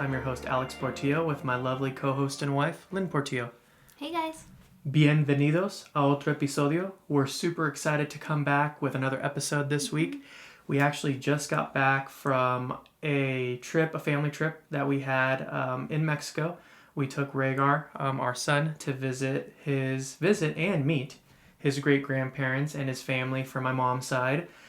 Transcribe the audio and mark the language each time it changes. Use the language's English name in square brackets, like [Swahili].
[English] I'm your host, Alex Portillo, with my lovely co-host and wife, Lynn Portillo. Hey, guys. [Spanish] Bienvenidos a otro episodio. [English] We're super excited to come back with another episode this week. We actually just got back from a family trip that we had in Mexico. We took Rhaegar, our son, to visit and meet his great-grandparents and his family from my mom's side.